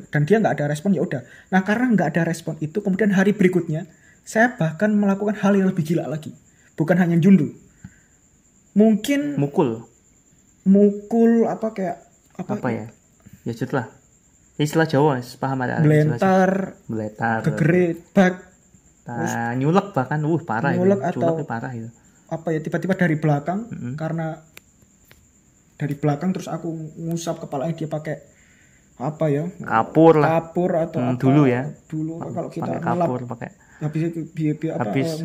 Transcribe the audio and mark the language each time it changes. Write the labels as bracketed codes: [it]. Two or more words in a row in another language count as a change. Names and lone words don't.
[id] Dan dia nggak ada respon, ya udah. Nah karena nggak ada respon itu, kemudian hari berikutnya saya bahkan melakukan hal yang lebih gila lagi. Bukan hanya jundu. Mungkin mukul apa kayak apa ya? Ya lah. Istilah Jawa, paham ada belentar, beletar, kegerit, bak, nyulek bahkan parah nyulek itu. atau Culeknya parah itu. apa ya, tiba-tiba dari belakang. Mm-mm. Karena dari belakang terus aku ngusap kepalanya, dia pakai apa ya, Kapur lah. kapur atau apa Dulu ya. dulu kalau kita Pakai ngelap kapur, pakai habis